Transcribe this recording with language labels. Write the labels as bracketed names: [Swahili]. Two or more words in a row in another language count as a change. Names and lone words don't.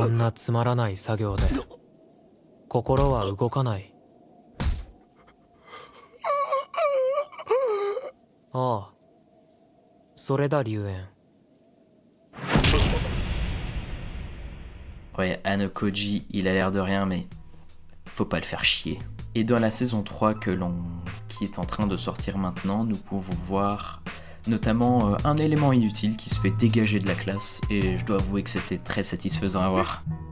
[Japanese] なつまらない作業で心は動かない。ああ、それだ龍炎。 [French] Ouais, Hanokoji, il a l'air de rien, mais faut pas le faire chier. Et dans la saison 3 qui est en train de sortir maintenant, nous pouvons voir notamment un élément inutile qui se fait dégager de la classe, et je dois avouer que c'était très satisfaisant à voir.